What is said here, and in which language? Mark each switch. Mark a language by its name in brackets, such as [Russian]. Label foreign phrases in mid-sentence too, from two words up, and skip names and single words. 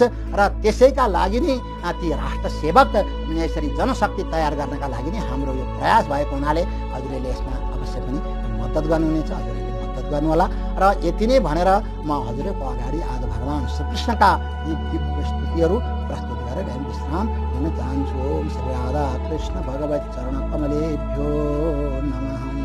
[Nepali] र त्यसैका लागि नै ती राष्ट्र सेवक यसरी जनशक्ति तयार गर्नका लागि नै हाम्रो यो प्रयास भएको हुनाले हजुरहरूले यसमा अवश्य पनि मद्दत गर्नुहुनेछ, हजुरहरूले मद्दत गर्नुहोला। र यति नै भनेर म हजुरहरूको अगाडि आज भगवान् श्रीकृष्णका यी दिव्य स्तुतिहरू प्रस्तुत गरेर विश्राम लिन चाहन्छु। [Sanskrit] ओम श्री राधा कृष्ण भगवत चरण कमलेभ्यो नमः।